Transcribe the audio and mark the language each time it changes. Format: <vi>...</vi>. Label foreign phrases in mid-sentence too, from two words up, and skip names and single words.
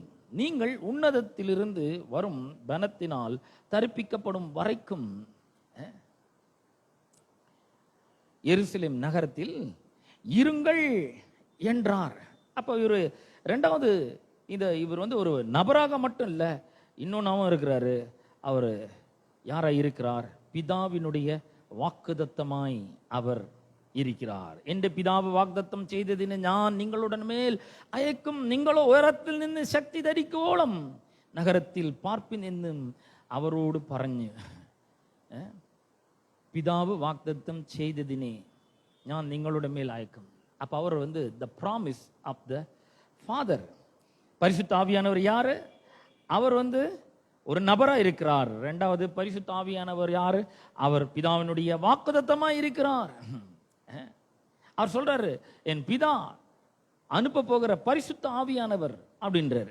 <ta>நீங்கள் உன்னதத்திலிருந்து வரும் பலத்தினால் தரிப்பிக்கப்படும் வரைக்கும் எருசலேம் நகரத்தில் இருங்கள் என்றார். அப்ப இவர் ரெண்டாவது இவர் ஒரு நபராக மட்டும் இல்ல, இன்னொன்னாவும் இருக்கிறாரு. அவர் யாரா இருக்கிறார்? பிதாவினுடைய வாக்குதத்தமாய் அவர் இருக்கிறார்.</ta> <ml>എന്റെ പിതാവ് വാഗ്ദത്തം ചെയ്തതിന് ഞാൻ നിങ്ങളുടെ മേൽ അയക്കും, നിങ്ങളോ ഉയരത്തിൽ നിന്ന് ശക്തി ധരിക്കോളം നഗരത്തിൽ പാർപ്പിൻ എന്നും അവരോട് പറഞ്ഞു. പിതാവ് വാഗ്ദത്തം ചെയ്തതിനെ ഞാൻ നിങ്ങളുടെ മേൽ അയക്കും.</ml> <ta>அப்ப அவர்</ta> <en>the promise of the Father.</en> <ta>பரிசுத்த ஆவியானவர் யாரு? அவர் ஒரு நபரா இருக்கிறார். இரண்டாவது பரிசுத்த ஆவியானவர் யாரு? அவர் பிதாவினுடைய வாக்குதத்தமாய் இருக்கிறார். அவர் சொல்றாரு, என் பிதா அனுப்ப போகிற பரிசுத்த ஆவியானவர் அப்படின்றாரு.</ta>